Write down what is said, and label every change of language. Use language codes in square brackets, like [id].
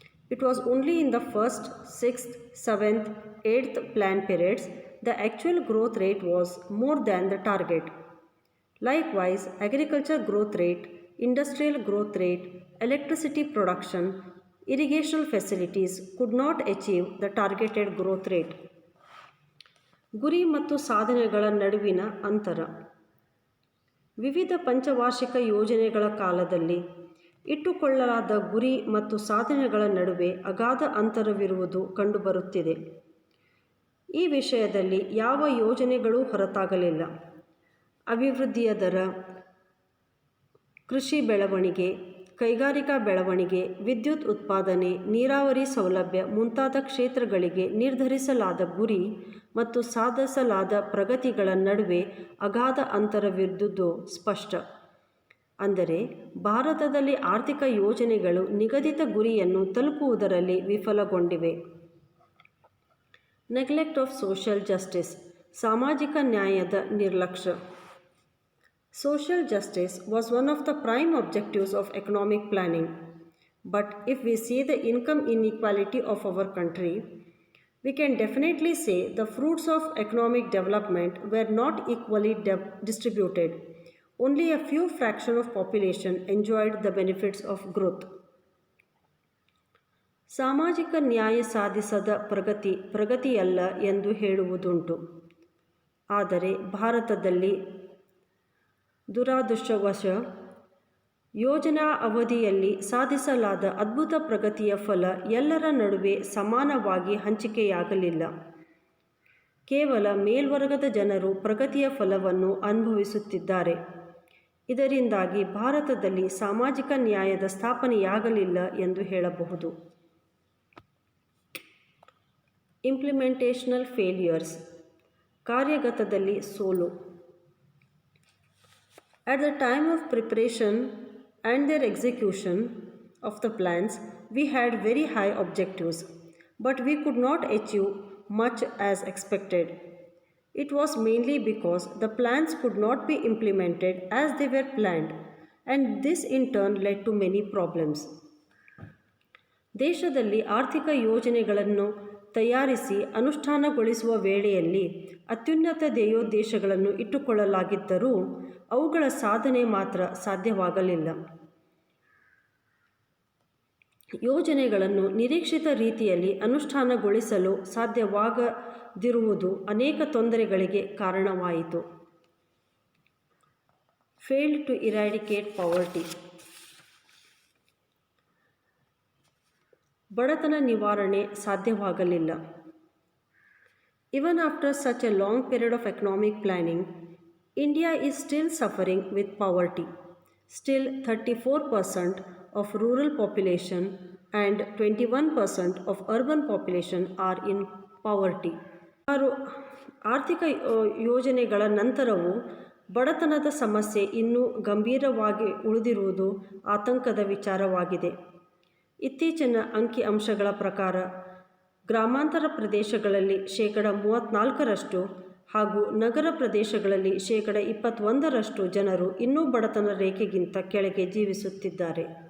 [en] It was only in the first, 6th, 7th, 8th plan periods the actual growth rate was more than the target. Likewise, agriculture growth rate, industrial growth rate, electricity production, irrigational facilities could not achieve the targeted growth rate. [kn] ಗುರಿ ಮತ್ತು ಸಾಧನೆಗಳ ನಡುವಿನ ಅಂತರ. ವಿವಿಧ ಪಂಚವಾರ್ಷಿಕ ಯೋಜನೆಗಳ ಕಾಲದಲ್ಲಿ ಇಟ್ಟುಕೊಳ್ಳಲಾದ ಗುರಿ ಮತ್ತು ಸಾಧನೆಗಳ ನಡುವೆ ಅಗಾಧ ಅಂತರವಿರುವುದು ಕಂಡುಬರುತ್ತಿದೆ. ಈ ವಿಷಯದಲ್ಲಿ ಯಾವ ಯೋಜನೆಗಳೂ ಹೊರತಾಗಲಿಲ್ಲ. ಅಭಿವೃದ್ಧಿಯ ದರ, ಕೃಷಿ ಬೆಳವಣಿಗೆ, ಕೈಗಾರಿಕಾ ಬೆಳವಣಿಗೆ, ವಿದ್ಯುತ್ ಉತ್ಪಾದನೆ, ನೀರಾವರಿ ಸೌಲಭ್ಯ ಮುಂತಾದ ಕ್ಷೇತ್ರಗಳಿಗೆ ನಿರ್ಧರಿಸಲಾದ ಗುರಿ ಮತ್ತು ಸಾಧಿಸಲಾದ ಪ್ರಗತಿಗಳ ನಡುವೆ ಅಗಾಧ ಅಂತರವಿದ್ದುದು ಸ್ಪಷ್ಟ. ಅಂದರೆ ಭಾರತದಲ್ಲಿ ಆರ್ಥಿಕ ಯೋಜನೆಗಳು ನಿಗದಿತ ಗುರಿಯನ್ನು ತಲುಪುವುದರಲ್ಲಿ ವಿಫಲಗೊಂಡಿವೆ. [en] neglect of social justice, [kn] ಸಾಮಾಜಿಕ ನ್ಯಾಯದ ನಿರ್ಲಕ್ಷ್ಯ. [en] Social justice was one of the prime objectives of economic planning. But if we see the income inequality of our country, we can definitely say the fruits of economic development were not equally distributed. Only a few fraction of population enjoyed the benefits of growth. [kn] ಸಾಮಾಜಿಕ ನ್ಯಾಯ ಸಾಧಿಸದ ಪ್ರಗತಿಯಲ್ಲ ಎಂದು ಹೇಳುವುದುಂಟು. ಆದರೆ ಭಾರತದಲ್ಲಿ ದುರಾದೃಷ್ಟವಶ ಯೋಜನಾ ಅವಧಿಯಲ್ಲಿ ಸಾಧಿಸಲಾದ ಅದ್ಭುತ ಪ್ರಗತಿಯ ಫಲ ಎಲ್ಲರ ನಡುವೆ ಸಮಾನವಾಗಿ ಹಂಚಿಕೆಯಾಗಲಿಲ್ಲ. ಕೇವಲ ಮೇಲ್ವರ್ಗದ ಜನರು ಪ್ರಗತಿಯ ಫಲವನ್ನು ಅನುಭವಿಸುತ್ತಿದ್ದಾರೆ. ಇದರಿಂದಾಗಿ ಭಾರತದಲ್ಲಿ ಸಾಮಾಜಿಕ ನ್ಯಾಯದ ಸ್ಥಾಪನೆಯಾಗಲಿಲ್ಲ ಎಂದು ಹೇಳಬಹುದು. [en] implementational failures, [kn] ಕಾರ್ಯಗತದಲ್ಲಿ ಸೋಲು. [en] At the time of preparation and their execution of the plans, we had very high objectives, but we could not achieve much as expected. It was mainly because the plans could not be implemented as they were planned, and this in turn led to many problems. [kn] ದೇಶದಲ್ಲಿ ಆರ್ಥಿಕ ಯೋಜನೆಗಳನ್ನು ತಯಾರಿಸಿ ಅನುಷ್ಠಾನಗೊಳಿಸುವ ವೇಳೆಯಲ್ಲಿ ಅತ್ಯುನ್ನತ ಧ್ಯೇಯೋದ್ದೇಶಗಳನ್ನು ಇಟ್ಟುಕೊಳ್ಳಲಾಗಿದ್ದರೂ ಅವುಗಳ ಸಾಧನೆ ಮಾತ್ರ ಸಾಧ್ಯವಾಗಲಿಲ್ಲ. ಯೋಜನೆಗಳನ್ನು ನಿರೀಕ್ಷಿತ ರೀತಿಯಲ್ಲಿ ಅನುಷ್ಠಾನಗೊಳಿಸಲು ಸಾಧ್ಯವಾಗದಿರುವುದು ಅನೇಕ ತೊಂದರೆಗಳಿಗೆ ಕಾರಣವಾಯಿತು. [en] Failed to eradicate poverty. [kn] ಬಡತನ ನಿವಾರಣೆ ಸಾಧ್ಯವಾಗಲಿಲ್ಲ. [en] Even after such a long period of economic planning, India is still suffering with poverty. Still 34% of rural population and 21% of urban population are in poverty. [kn] ಆರ್ಥಿಕ ಯೋಜನೆಗಳ ನಂತರವೂ ಬಡತನದ ಸಮಸ್ಯೆ ಇನ್ನೂ ಗಂಭೀರವಾಗಿ ಉಳಿದಿರುವುದು ಆತಂಕದ ವಿಚಾರವಾಗಿದೆ. ಇತ್ತೀಚಿನ ಅಂಕಿಅಂಶಗಳ ಪ್ರಕಾರ ಗ್ರಾಮಾಂತರ ಪ್ರದೇಶಗಳಲ್ಲಿ 34% ಹಾಗೂ ನಗರ ಪ್ರದೇಶಗಳಲ್ಲಿ 21% ಜನರು ಇನ್ನೂ ಬಡತನ ರೇಖೆಗಿಂತ ಕೆಳಗೆ ಜೀವಿಸುತ್ತಿದ್ದಾರೆ.